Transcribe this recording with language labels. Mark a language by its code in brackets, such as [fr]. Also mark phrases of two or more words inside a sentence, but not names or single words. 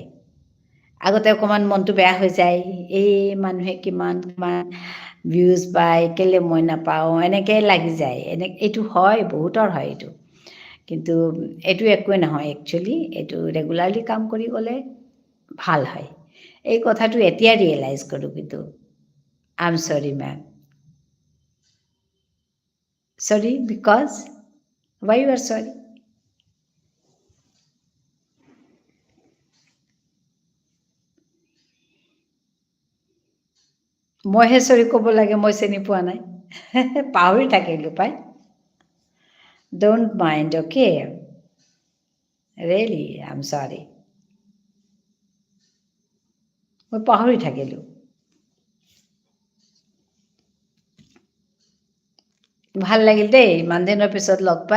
[as] আগতে অকণমান মনটো বেয়া হৈ যায়, এই মানুহে কিমান ভিউজ পায়, কেলৈ মই নাপাওঁ, এনেকৈ লাগি যায়। এইটো হয়, বহুতৰ হয় এইটো। কিন্তু এইটো একোৱেই নহয়, একচুৱেলি এইটো ৰেগুলাৰলি কাম কৰি গ'লে ভাল হয়। এই কথাটো এতিয়া ৰিয়েলাইজ কৰোঁ, কিন্তু [en] I am sorry ma'am. Sorry, because why you are sorry? [as] মইহে চৰি ক'ব লাগে, মই চিনি পোৱা নাই। পাহৰি থাকিলোঁ পাই। [en] Don't mind, okay? Really, I'm sorry. [as] মই পাহৰি থাকিলোঁ। ভাল লাগিল দেই ইমান দিনৰ পিছত লগ পাই।